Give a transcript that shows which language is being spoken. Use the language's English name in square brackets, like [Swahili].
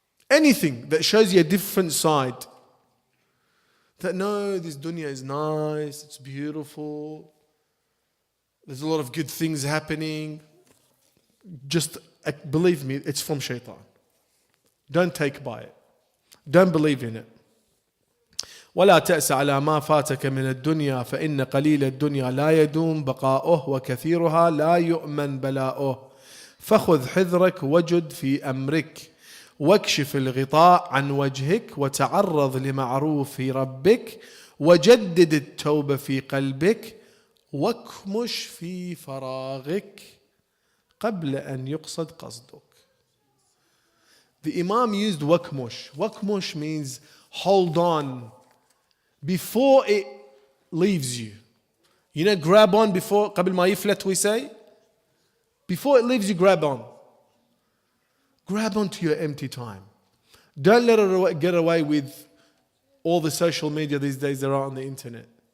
[English] Anything that shows you a different side, that no, this dunya is nice, it's beautiful, there's a lot of good things happening, just believe me, it's from Shaitan. Don't take by it. Don't believe in it. [Arabic] ولا تأس على ما فاتك من الدنيا فإن قليل الدنيا لا يدوم بقاؤه وكثيرها لا يؤمن بلاؤه فخذ حذرك وجد في أمرك واكشف الغطاء عن وجهك وتعرض لمعروف ربك وجدد التوبة في قلبك واكمش في فراغك قبل أن يقصد قصدك. [English] The Imam used wakmush. Wakmush means hold on before it leaves you. You know, grab on before, قبل ما يفلت we say. Before it leaves you, grab on. Grab on to your empty time. Don't let it get away with all the social media these days that are on the internet.